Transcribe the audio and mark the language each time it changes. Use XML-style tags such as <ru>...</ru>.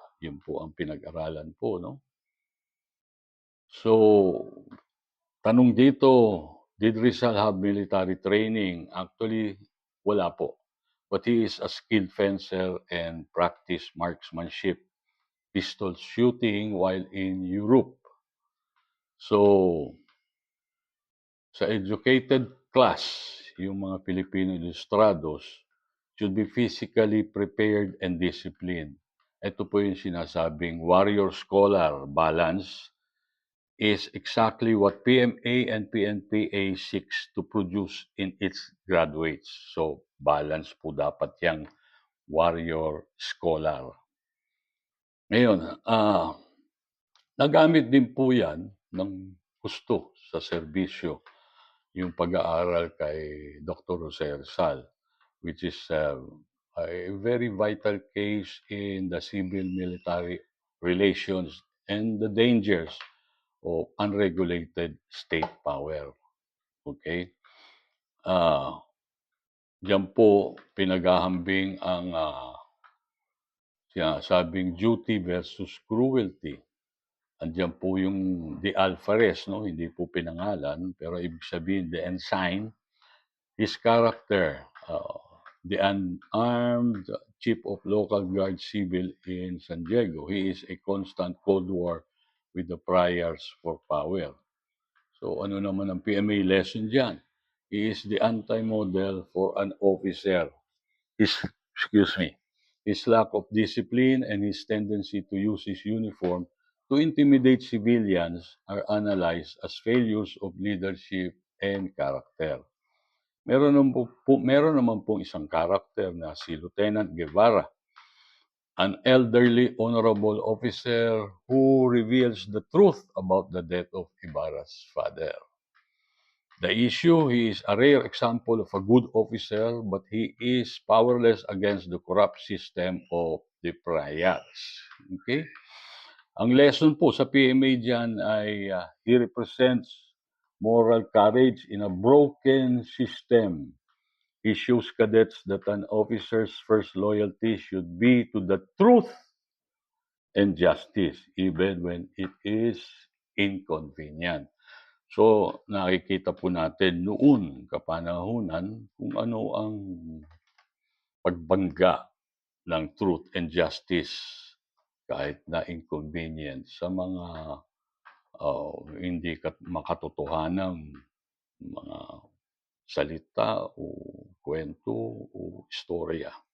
<tl>Yun po ang pinag-aralan po, no? So, tanong dito,</tl> <en>did Rizal have military training?</en> <tl>Actually, wala po.</tl> <en>But he is a skilled fencer and practiced marksmanship, pistol shooting while in Europe. So, sa educated class, yung mga Filipino ilustrados should be physically prepared and disciplined.</en> <tl>Ito po yung sinasabing</tl> <en>warrior scholar balance is exactly what PMA and PNPA seeks to produce in its graduates.</en> <tl>So, balance po dapat yung warrior scholar. Ngayon, nagamit din po yan ng gusto sa serbisyo yung pag-aaral kay Dr.</tl> <en>Jose Rizal, which is a very vital case in the civil-military relations and the dangers of unregulated state power. Okay?</en> <tl>Diyan po pinaghahambing ang sinasabing duty versus cruelty. Andiyan po yung the alferez, no? Hindi po pinangalan, pero ibig sabihin</tl> <en>the ensign, his character, the unarmed chief of local guard civil in San Diego. He is a constant Cold War with the priors for power.</en> <tl>So ano naman ang PMA lesson dyan?</tl> <en>He is the anti-model for an officer. His lack of discipline and his tendency to use his uniform to intimidate civilians are analyzed as failures of leadership and character.</en> <tl>Meron naman pong isang karakter na si Lieutenant</tl> <en>Guevara, an elderly honorable officer who reveals the truth about the death of Ibarra's father. The issue, he is a rare example of a good officer, but he is powerless against the corrupt system of the priors. Okay?</en> <tl>Ang lesson po sa PMA dyan ay</tl> <en>he represents moral courage in a broken system. He shows cadets that an officer's first loyalty should be to the truth and justice, even when it is inconvenient.</en> <tl>So, nakikita po natin noon, kapanahunan, kung ano ang pagbangga ng truth and justice kahit na inconvenient sa mga hindi makatotohanang mga salita o kwento o istorya.</tl>